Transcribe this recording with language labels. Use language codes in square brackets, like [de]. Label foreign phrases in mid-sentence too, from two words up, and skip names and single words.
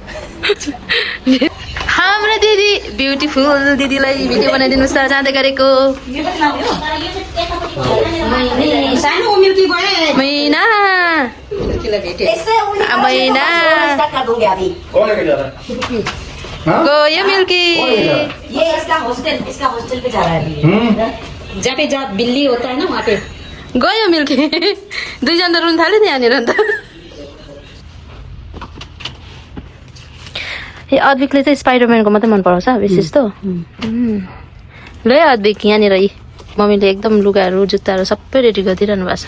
[ne] हाम्रो दिदी ब्युटिफुल दिदीलाई भिडियो बनाइदिनुहोस् त जाँदै गरेको। मैना गयो मिल्की। [hi] जहाँ पे जहाँ बिल्ली होता है ना वहाँ पे [ne] गयो मिल्की। दुईजना रुन थाल्यो नि यहाँनिर अन्त। ए अद्विकले चाहिँ स्पाइडरम्यानको मात्रै मन पराउँछ विशेष त। ल अद्विक, यहाँनिर मम्मीले एकदम लुगाहरू जुत्ताहरू सबै रेडी गरिदिइरहनु भएको छ।